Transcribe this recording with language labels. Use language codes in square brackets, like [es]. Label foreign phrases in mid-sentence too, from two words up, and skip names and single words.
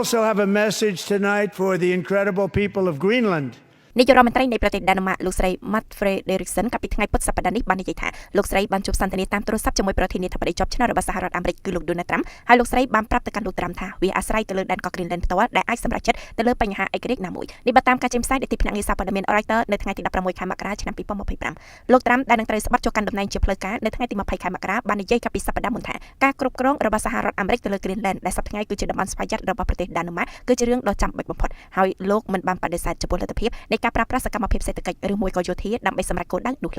[en] Also have a message tonight for the incredible people of Greenland. [km] នាយករដ្ឋមន្ត្រីនៃប្រទេសដាណឺម៉ាកលោកស្រី Matt Frederiksen កាលពីថ្ងៃពុធសប្តាហ៍នេះបាននិយាយថាលោកស្រីបានជួបសន្ទនាតាមទូរស័ព្ទជាមួយប្រធានាធិបតីជាប់ឆ្នោតរបស់សហរដ្ឋអាមេរិកគឺលោក Donald Trump ហើយលោកស្រីបានប្រាប់ទៅកាន់លោក Trump ថាវាអាស្រ័យទៅលើដែនកោះ Greenland ផ្ទាល់ដែលអាចសម្រេចចិត្តទៅលើបញ្ហាឯករាជ្យណាមួយនេះបើតាមការចេញផ្សាយនៃទីភ្នាក់ងារសារព័ត៌មាន Reuters នៅថ្ងៃទី16ខែមករាឆ្នាំ2025លោក Trump ដែលនឹងត្រូវស្បត់ចូលកាន់តំណែងជាផ្លូវការនៅថ្ងៃទី20ខែមករាបាននិយាយកាលពីសប្តាហ៍មុនថាការគ្រប់គ្រងរបស់សហរដ្ឋអាមេរិកទៅលើ Greenland ដែលសប្តាហ៍ថ្ងៃគឺជាតំបន់ស្វ័យយ័តរបស់ប្រទេសដាណឺម៉ាកគឺជារឿងដ៏ចាំបាច់បំផុតហើយលោកមិនបានបដិសេធចំពោះលទ្ធភាពនៃការប្រើប្រាស់សកម្មភាពសេដ្ឋកិច្ចឬមួយក៏យោធាដើម្បីសម្រេចគោលដៅនោះឡើយ